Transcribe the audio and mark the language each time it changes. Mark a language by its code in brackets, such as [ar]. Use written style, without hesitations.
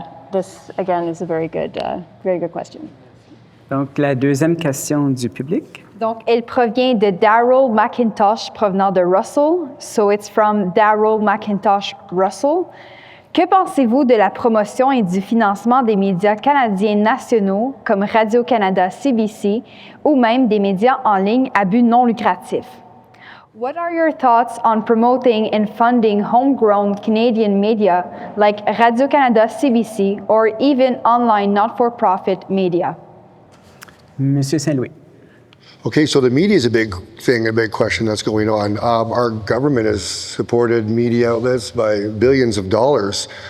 [en] This, again, is a very good question. [fr] Donc, la deuxième question du public. Donc, elle provient de Daryl McIntosh, provenant de Russell. [en] So it's from Daryl McIntosh Russell. [fr] Que pensez-vous de la promotion et du financement des médias canadiens nationaux comme Radio-Canada, CBC ou même des médias en ligne à but non lucratif? [en] What are your thoughts on promoting and funding homegrown Canadian media like Radio-Canada, CBC, or even online not-for-profit media? [fr] Monsieur Saint-Louis. [en] Okay, so the media is a big thing, a big question that's going on. Our government has supported media outlets by billions of dollars.